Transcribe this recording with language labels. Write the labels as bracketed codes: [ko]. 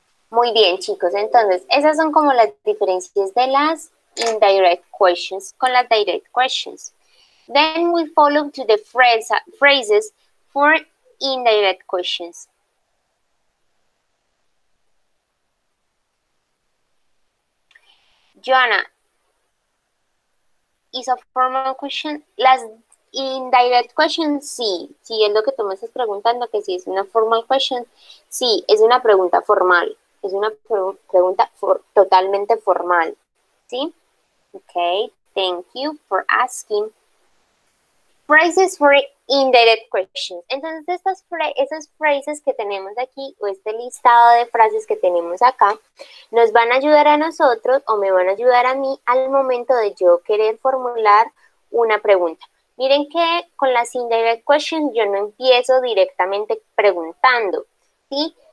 [es] Muy bien, chicos. Entonces, esas son como las diferencias de las [en] indirect questions con las direct questions. Then we follow to the phrases for indirect questions. Joanna, is a formal question? [es] Las indirect questions, sí. Sí, es lo que tú me estás preguntando, que si es una formal question. Sí, es una pregunta formal. Es una pregunta totalmente formal. ¿Sí? [en] Okay, thank you for asking. Phrases for indirect questions. [es] Entonces, esas phrases que tenemos aquí, o este listado de frases que tenemos acá, nos van a ayudar a nosotros, o me van a ayudar a mí, al momento de yo querer formular una pregunta. Miren que con las indirect questions yo no empiezo directamente preguntando, ¿sí?